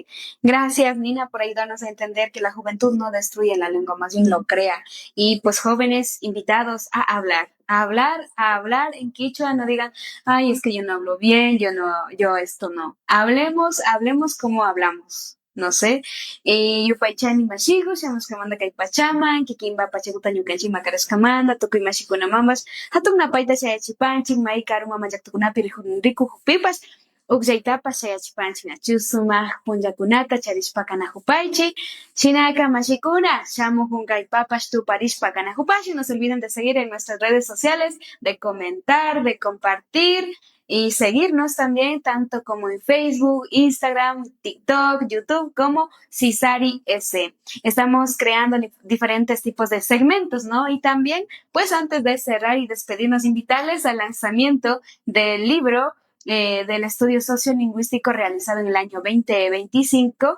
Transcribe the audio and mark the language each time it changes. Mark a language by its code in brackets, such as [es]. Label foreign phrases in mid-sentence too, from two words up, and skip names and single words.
[es] Gracias, Nina, por ayudarnos a entender que la juventud no destruye la lengua, más bien lo crea. Y pues jóvenes invitados a hablar, a hablar en quichua, no digan, ay, es que yo no hablo bien, yo esto no. Hablemos como hablamos. No sé, [qu] yupaychani mashigu, shamus kamanda kay pachaman, kikimba pachaguta ñukanchik makarashkamanta, tukuy mashikuna mamas, hatun napayta shayachipanchik, may karuma mayaqtukunapi rikukupipas, uqllaytapas shayachipanchik nachu sumaq punllakunata charishpa kanajupaychik, shinaka mashikuna, shamuq hunkaypapas tuparishpa kanajupaychik, [es] no se olviden de seguir en nuestras redes sociales, de comentar, de compartir, y seguirnos también tanto como en Facebook, Instagram, TikTok, YouTube como Cisari S. Estamos creando diferentes tipos de segmentos, ¿no? Y también, pues antes de cerrar y despedirnos, invitarles al lanzamiento del libro del estudio sociolingüístico realizado en el año 2025.